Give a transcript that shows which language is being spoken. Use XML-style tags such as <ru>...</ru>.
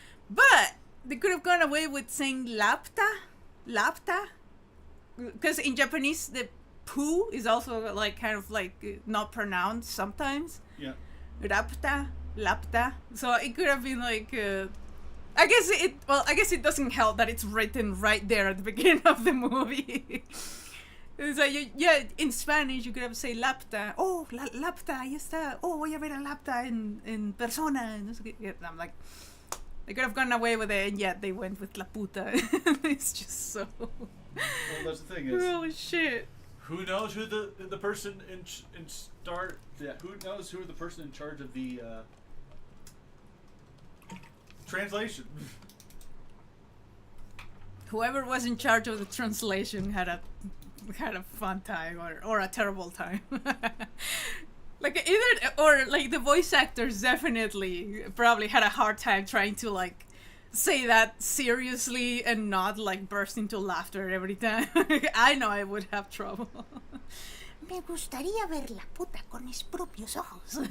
<en>But they could have gone away with saying lapta, because in Japanese the poo is also like kind of like not pronounced sometimes. Yeah. Lapta. So it could have been like. I guess it doesn't help that it's written right there at the beginning of the movie. It's like, yeah, in Spanish you could have say lapta.</en> <es>Oh, lapta, ahí está. Oh, voy a ver a lapta en persona.</es> <en>I'm like, they could have gone away with it, and yet they went with la puta. It's just so. Well, that's the thing is. Holy shit. Who knows who the person in start? Yeah, who knows who the person in charge of the translation? Whoever was in charge of the translation had a fun time or a terrible time. Like either or like the voice actors definitely probably had a hard time trying to like say that seriously and not like burst into laughter every time. I know I would have trouble.</en> <es>Me gustaría ver la puta con mis propios ojos.</es>